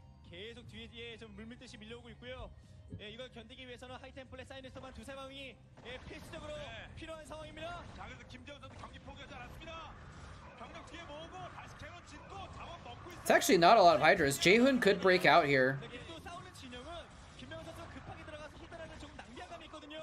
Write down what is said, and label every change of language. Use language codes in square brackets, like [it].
[ko] 계속 뒤에 좀 물밀듯이 밀려오고 있고요. 예, 이걸 견디기 위해서는 하이템플의 사이니스터만 두세 방이 필수적으로 필요한 상황입니다. 자, 그래서 김재훈 선수 경기 포기하지 않았습니다. 병력 뒤에 모으고 다시 캐논 짓고 자원 먹고 있습니다. [en] It's actually not a lot of Hydras. Jaehoon could break out here. [ko] 또 싸우는 진영은 김명훈 선수 급하게 들어가서 히드라는 좀 낭비감이 있거든요.